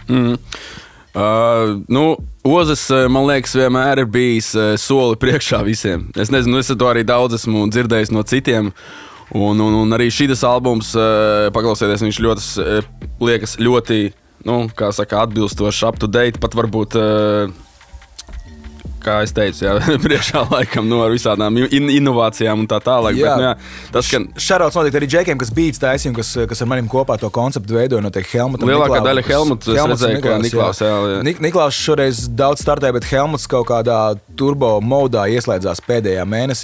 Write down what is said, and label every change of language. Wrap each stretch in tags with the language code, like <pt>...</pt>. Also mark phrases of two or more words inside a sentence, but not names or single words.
<lv>Ozas, man liekas, vienmēr ir bijis soli priekšā visiem. Es nezinu, es to arī daudz esmu dzirdējis no citiem. Un arī šis albums, paklausieties, viņš liekas ļoti, kā saka, atbilstoši,</lv> <en>up to date,</en> <lv>pat varbūt... Kā es teicu, priekšā laikam ar visādām inovācijām un tā tālāk. Šarauts notiek arī džekiem, kas beats taisīja un kas ar manim kopā to konceptu veidoja, notiek Helmutam. Lielākā daļa Helmuts, es redzēju, ka Niklaus. Niklaus šoreiz daudz startēja, bet Helmuts kaut kādā turbo modā ieslēdzās pēdējā mēnesī.</lv>